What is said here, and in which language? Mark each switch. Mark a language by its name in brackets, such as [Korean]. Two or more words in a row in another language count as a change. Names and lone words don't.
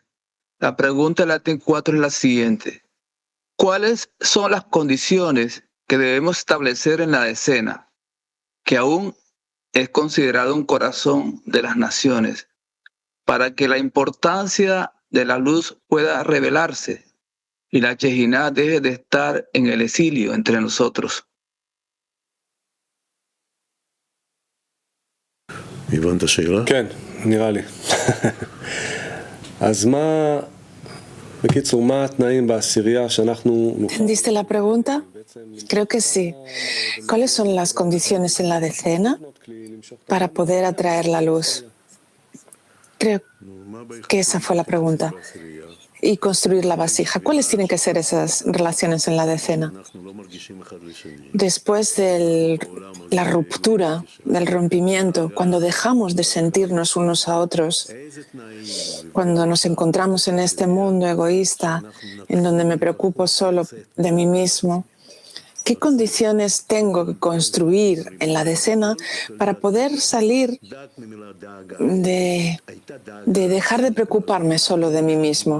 [Spanish] La pregunta de Latin 4 es la siguiente. ¿Cuáles son las condiciones que debemos establecer en la decena, que aún es considerado un corazón de las naciones, para que la importancia de la luz pueda revelarse y la Shejiná deje de estar en el exilio entre nosotros? [Hebrew] הבנת השאלה? כן, נראה לי. אז בקיצור, מה התנאים בעשירייה שאנחנו... [Spanish] ¿Entendiste la pregunta? Creo que sí. ¿Cuáles son las condiciones en la decena para poder atraer la luz? Creo que esa fue la pregunta. Y construir la vasija. ¿Cuáles tienen que ser esas relaciones en la decena? Después de la ruptura, del rompimiento, cuando dejamos de sentirnos unos a otros, cuando nos encontramos en este mundo egoísta, en donde me preocupo solo de mí mismo, ¿qué condiciones tengo que construir en la decena para poder salir de dejar de preocuparme solo de mí mismo?